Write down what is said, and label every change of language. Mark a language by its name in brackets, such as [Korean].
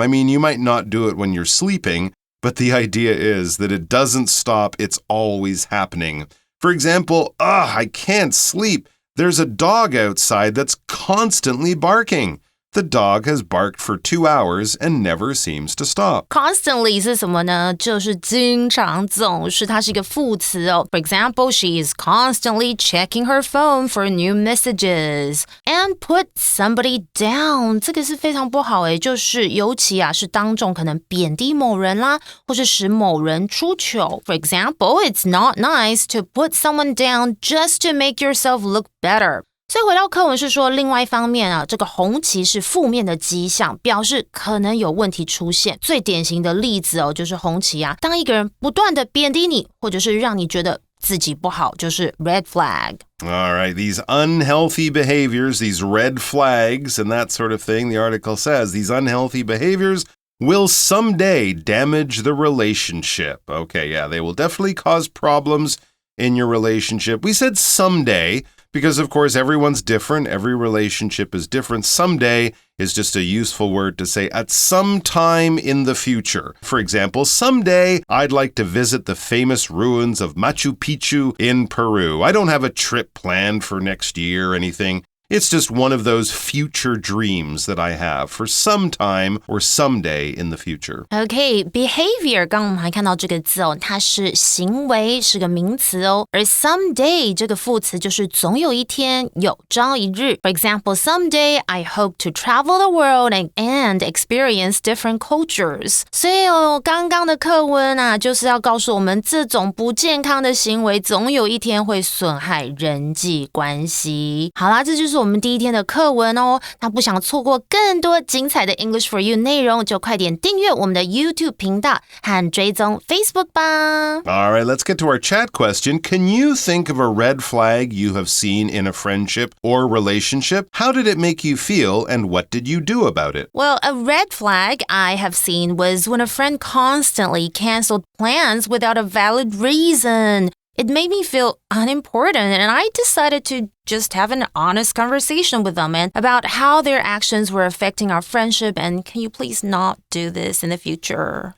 [English] I mean, you might not do it when you're sleeping, but the idea is that it doesn't stop. It's always happening. For example, I can't sleep. There's a dog outside that's constantly barking. The dog has barked for 2 hours and never seems to stop. [Chinese] Constantly 是什么呢？就是经常总是，它是一个副词哦。 [English] For example, she is constantly checking her phone for new messages. And put somebody down. [Chinese] 这个是非常不好诶，就是尤其是当众可能贬低某人啦，或是使某人出糗。 For example, it's not nice to put someone down just to make yourself look better. 所以回到课文是说，另外一方面这个红旗是负面的迹象，表示可能有问题出现。最典型的例子就是红旗当一个人不断的贬低你，或者是让你觉得自己不好，就是 red flag. [English] All right, these unhealthy behaviors, these red flags and that sort of thing, the article says, these unhealthy behaviors will someday damage the relationship. Okay, yeah, they will definitely cause problems in your relationship. We said someday.Because, of course, everyone's different. Every relationship is different. Someday is just a useful word to say at some time in the future. For example, someday I'd like to visit the famous ruins of Machu Picchu in Peru. I don't have a trip planned for next year or anything.It's just one of those future dreams that I have for some time or someday in the future. [Chinese] Okay, behavior 刚刚我们还看到这个字它是行为，是个名词而 someday 这个副词就是总有一天，有朝一日。 [English] For example, someday I hope to travel the world and experience different cultures. [Chinese] 所以刚刚的课文就是要告诉我们，这种不健康的行为总有一天会损害人际关系。好啦，这就是我们第一天的课文那不想错过更多精彩的 English for You 内容，就快点订阅我们的 YouTube 频道和追踪 Facebook 吧。 [English] All right, let's get to our chat question. Can you think of a red flag you have seen in a friendship or relationship? How did it make you feel and what did you do about it? Well, a red flag I have seen was when a friend constantly canceled plans without a valid reason.It made me feel unimportant, and I decided to just have an honest conversation with them about how their actions were affecting our friendship, and can you please not do this in the future?